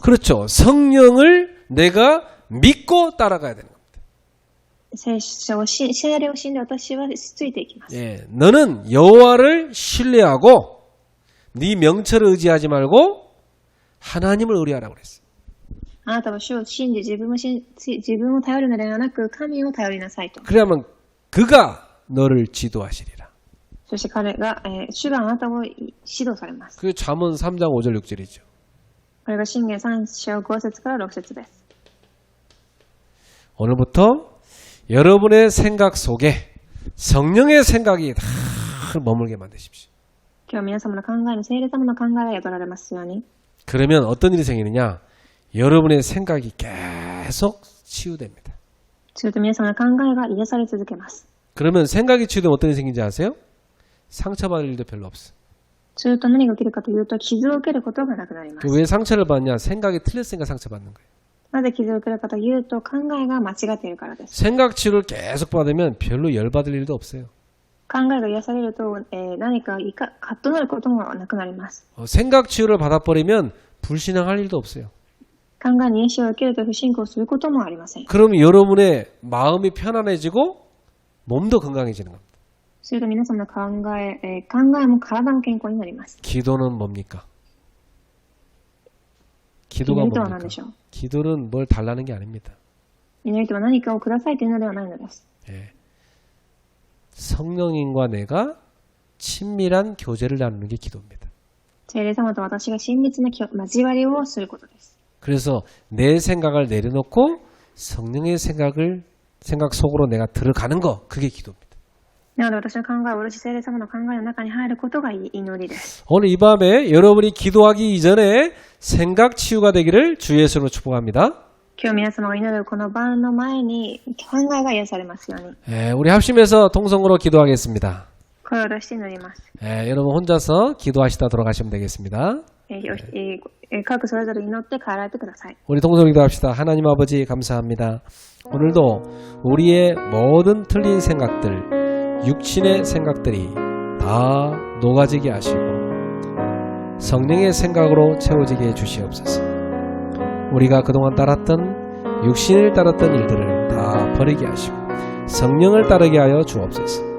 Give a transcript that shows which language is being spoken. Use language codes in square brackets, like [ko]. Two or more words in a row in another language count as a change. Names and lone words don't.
[ko] 그렇죠. 성령을 내가 믿고 따라가야 되는 겁니다. [ja] 聖霊を信じて私はついていきます。 [ko] 예, 너는 여호와를 신뢰하고 네 명철을 의지하지 말고 하나님을 의뢰하라고 그랬어요. [ja] あなたは主を信じ自分を頼るのではなく神を頼りなさいと。 [ko] 그러면 그가 너를 지도하시리라. [ja] そして主があなたを指導されます。 [ko] 그게 잠언 3장 5절 6절이죠. [ja] これが箴言3章5節から6節です。 [ko] 오늘부터 여러분의 생각 속에 성령의 생각이 다 머물게 만드십시오. [ja] 今日皆様の考えに聖霊様の考えが宿られますように。 [ko] 그러면 어떤 일이 생기느냐? 여러분의 생각이 계속 치유됩니다. [ja] すると皆様の考えが癒され続けます。 [ko] 그러면 생각이 치유되면 어떤 일이 생긴지 아세요? 상처받을 일도 별로 없어요. [ja] すると何が起きるかというと傷を受けることがなくなります。 [ko] 왜 상처를 받냐? 생각이 틀렸으니까 상처받는 거예요. [ja] なぜ傷を受けるかというと考えが間違っているからです。 [ko] 생각 치유를 계속 받으면 별로 열받을 일도 없어요. [ja] 考えが癒されると、何かカッとなることもなくなります。 [ko] 생각 치유를 받아버리면 불신앙할 일도 없어요. [ja] 考えに癒しを受けると不信仰することもありません。 [ko] 그러면 여러분의 마음이 편안해지고 몸도 건강해지는 겁니다. [ja] すると皆様の考えも体も健康になります。 [ko] 기도는 뭡니까? 기도가 [ja] 祈りとは何 [ko] 뭡니까? [ja] でしょう。 [ko] 기도는 뭘 달라는 게 아닙니다. [ja] 祈りとは何かをくださいというのではないのです。 [ko] 예. 성령님과 내가 친밀한 교제를 나누는 게 기도입니다. [ja] 聖霊様と私が親密な交わりをすることです。 [ko] 그래서 내 생각을 내려놓고 성령의 생각 속으로 내가 들어가는 거, 그게 기도입니다. [ja] なので私の考えを下ろし聖霊様の考えの中に入ることが祈りです。 [ko] 오늘 이 밤에 여러분이 기도하기 이전에 생각 치유가 되기를 주 예수로 축복합니다. [ja] 今日皆様が祈るこの晩の前に考えが癒されますように。 [ko] 예, 우리 합심해서 통성으로 기도하겠습니다. [ja] 声を出して祈ります。 [ko] 예, 여러분 혼자서 기도하시다 돌아가시면 되겠습니다. [ja] 各それぞれ祈って帰られてください。 [ko] 우리 통성으로 기도합시다. 하나님 아버지 감사합니다. 오늘도 우리의 모든 틀린 생각들, 육신의 생각들이 다 녹아지게 하시고 성령의 생각으로 채워지게 해주시옵소서. 우리가 그동안 따랐던 육신을 따랐던 일들을 다 버리게 하시고 성령을 따르게 하여 주옵소서.